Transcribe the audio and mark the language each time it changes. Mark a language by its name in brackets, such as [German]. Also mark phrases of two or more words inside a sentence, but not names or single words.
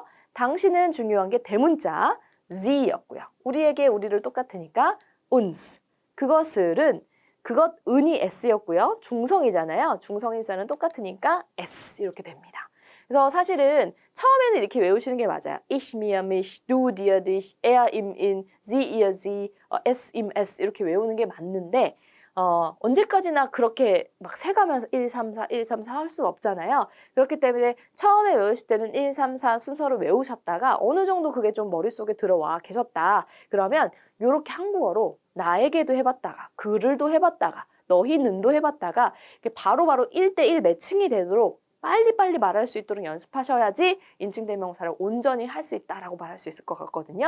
[Korean] 당신은 중요한 게 대문자 sie였고요. 우리에게 우리를 똑같으니까 uns. 은이 s였고요. 중성이잖아요. 중성일사는 똑같으니까 s 이렇게 됩니다. 그래서 사실은 처음에는 이렇게 외우시는 게 맞아요. [German] Ich, mir, mich, du, dir, dich, er, ihm, ihn, sie, ihr, sie, es, ihm, es [Korean] 이렇게 외우는 게 맞는데 언제까지나 그렇게 막 세가면서 1, 3, 4, 1, 3, 4 할 수는 없잖아요. 그렇기 때문에 처음에 외우실 때는 1, 3, 4 순서를 외우셨다가 어느 정도 그게 좀 머릿속에 들어와 계셨다. 그러면 이렇게 한국어로 나에게도 해봤다가 그를도 해봤다가 너희는도 해봤다가 바로바로 1대1 매칭이 되도록 빨리빨리 말할 수 있도록 연습하셔야지 인칭대명사를 온전히 할 수 있다라고 말할 수 있을 것 같거든요.